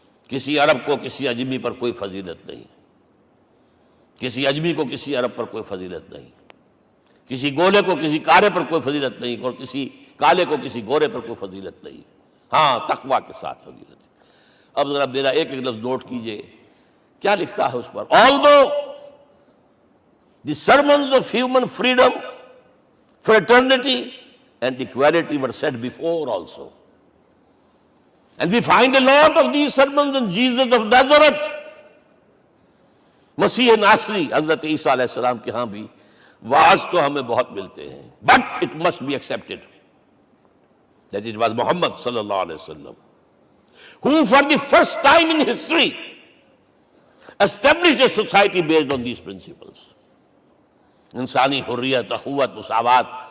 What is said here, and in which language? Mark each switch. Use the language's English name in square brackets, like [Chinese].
[Urdu] کسی عرب کو کسی عجمی پر کوئی فضیلت نہیں، کسی عجمی کو کسی عرب پر کوئی فضیلت نہیں، کسی گولے کو کسی کالے پر کوئی فضیلت نہیں، اور کسی کالے کو کسی گورے پر کوئی فضیلت نہیں. ہاں، تقوی کے ساتھ فضیلت ہے. اب ذرا میرا ایک لفظ نوٹ کیجئے، کیا لکھتا ہے اس پر؟ [English] Although the sermons of human freedom, fraternity and equality were said before also, and we find a lot of these sermons in Jesus of Nazareth. [Urdu] مسیح ناصری حضرت عیسیٰ علیہ السلام کے ہاں بھی واعظ تو ہمیں بہت ملتے ہیں، [English] but it must be accepted that it was Muhammad صلی اللہ علیہ وسلم who for the first time in history established a society based on these principles. [Urdu] انسانی حریت، اخوت، مساوات،